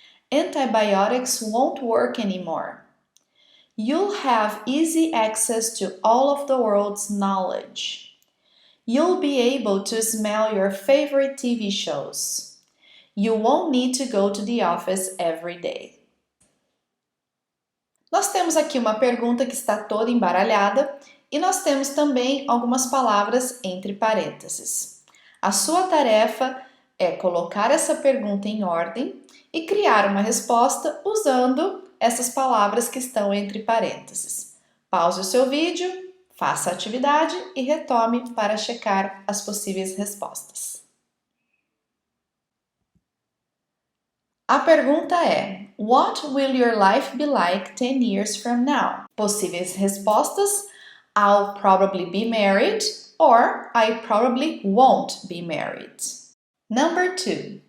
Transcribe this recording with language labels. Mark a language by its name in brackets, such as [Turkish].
[English] Antibiotics won't work anymore. You'll have easy access to all of the world's knowledge. You'll be able to smell your favorite TV shows. You won't need to go to the office every day. [Portuguese] Nós temos aqui uma pergunta que está toda embaralhada e nós temos também algumas palavras entre parênteses. A sua tarefa é colocar essa pergunta em ordem e criar uma resposta usando essas palavras que estão entre parênteses. Pause o seu vídeo, faça a atividade e retome para checar as possíveis respostas. A pergunta é: [English] What will your life be like 10 years from now? [Portuguese] Possíveis respostas: [English] I'll probably be married or I probably won't be married. Number 2.